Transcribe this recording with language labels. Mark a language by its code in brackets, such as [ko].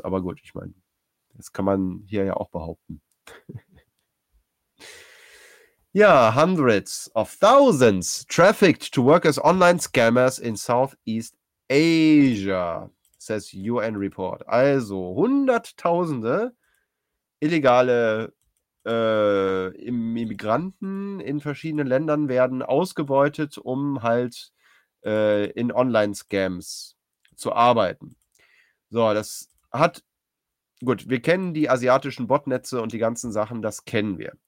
[de] Aber gut, ich meine, das kann man hier ja auch behaupten. [en] Ja, hundreds of thousands trafficked to work as online scammers in Southeast Asia, says UN Report. [de] Also, hunderttausende illegale Immigranten in verschiedenen Ländern werden ausgebeutet, um halt in Online-Scams zu arbeiten. So, das hat, gut, wir kennen die asiatischen Botnetze und die ganzen Sachen, das kennen wir.